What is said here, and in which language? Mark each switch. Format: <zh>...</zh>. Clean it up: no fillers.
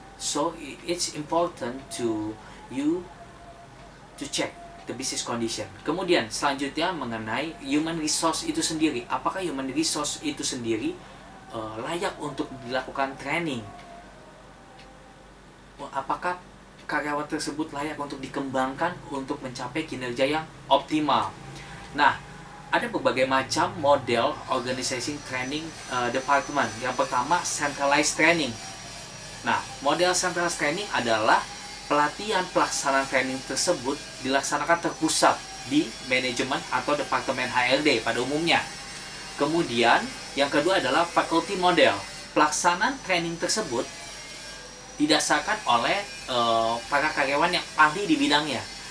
<en>So it's important to you to check the business condition.</en> <id>Kemudian selanjutnya mengenai human resource itu sendiri. Apakah human resource itu sendiri layak untuk dilakukan training? Apakah karyawan tersebut layak untuk dikembangkan untuk mencapai kinerja yang optimal? Nah, ada berbagai macam model organization training department. Yang pertama, centralized training. Nah, model centralized training adalah pelatihan pelaksanaan training tersebut dilaksanakan terpusat di manajemen atau departemen HRD pada umumnya. Kemudian, yang kedua adalah faculty model. Pelaksanaan training tersebut didasarkan oleh para karyawan yang ahli di bidangnya.</id>